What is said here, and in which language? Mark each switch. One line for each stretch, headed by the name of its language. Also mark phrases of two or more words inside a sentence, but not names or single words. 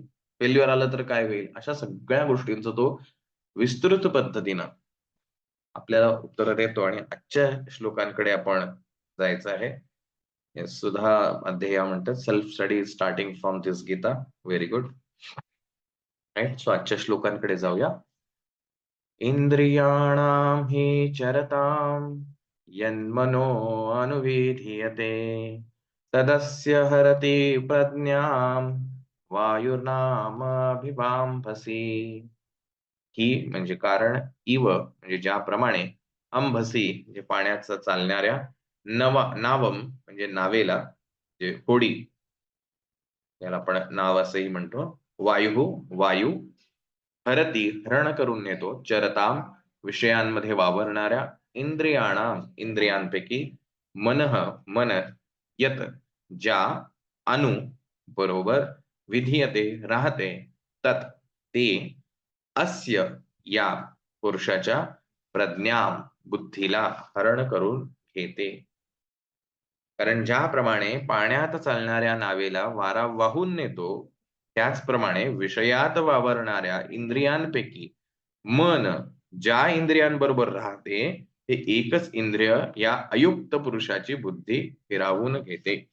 Marathi: फेल्युअर आलं तर काय होईल? अशा सगळ्या गोष्टींचा तो विस्तृत पद्धतीनं आपल्याला उत्तरं देतो आणि आजच्या श्लोकांकडे आपण जायचं आहे. हे सुधा अध्याय म्हणतात
English: self study starting from this Gita. Very good. Right.
Marathi: सो आजच्या श्लोकांकडे जाऊया.
Sanskrit: इंद्रियाणां हि चरतां यन्मनो अनुविधीयते तदस्य हरति प्रज्ञां वायुर्नामाभिवाम्भसि.
Marathi: ही म्हणजे कारण, इव म्हणजे ज्याप्रमाणे, अंभसी म्हणजे पाण्याचं चालणाऱ्या, नावम म्हणजे नावेला, जे होडी, याला आपण नाव असंही म्हणतो, वायू, हरती हरण करून नेतो, चरताम विषयांमध्ये वावरणाऱ्या, इंद्रियांपैकी, मनः मन, यत ज्या, अनु बरोबर, विधीयते राहते, तत ते, अस्य या पुरुषाच्या, प्रज्ञा बुद्धीला हरण करून घेते. कारण ज्याप्रमाणे पाण्यात चालणाऱ्या नावेला वारा वाहून नेतो, त्याचप्रमाणे विषयात वावरणाऱ्या इंद्रियांपैकी मन ज्या इंद्रियांबरोबर राहते, ते एकच इंद्रिय या अयुक्त पुरुषाची बुद्धी फिरावून घेते.